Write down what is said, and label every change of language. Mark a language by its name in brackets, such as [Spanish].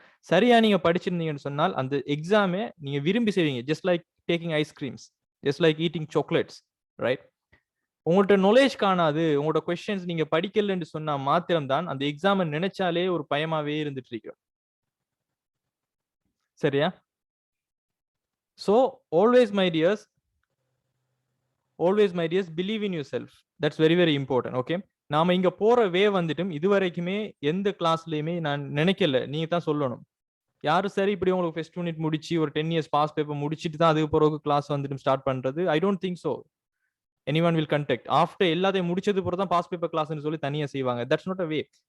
[Tamil] சரியா நீங்க படிச்சிருந்தீங்கன்னு சொன்னால் அந்த எக்ஸாமே நீங்க விரும்பி செய்வீங்க. [English] Just like taking ice creams, just like eating chocolates, right? [Tamil] உங்கள்கிட்ட நாலேஜ் காணாது, உங்களோட கொஸ்டின்ஸ் நீங்க படிக்கலன்னு சொன்னா மாத்திரம்தான் அந்த எக்ஸாமை நினைச்சாலே ஒரு பயமாவே இருந்துட்டு இருக்கிறோம். சரியா? [English] So always my dears, believe in yourself. That's very very important. [Tamil] Okay, நாம இங்க போற வே வந்துட்டும் இதுவரைக்குமே எந்த கிளாஸ்லயுமே நான் நினைக்கல, நீங்க தான் சொல்லணும். யாரும் சரி இப்படி உங்களுக்கு ஃபர்ஸ்ட் யூனிட் முடிச்சு ஒரு 10 இயர்ஸ் பாஸ் பேப்பர் முடிச்சிட்டு தான் அதுக்கு பிறகு கிளாஸ் வந்துட்டு ஸ்டார்ட் பண்றது. [English] I don't think so anyone will contact after [Tamil] எல்லாத்தையும் முடிச்சது பிறகு தான் பாஸ் பேப்பர் கிளாஸ்னு சொல்லி தனியா செய்வாங்க. [English] That's not a way.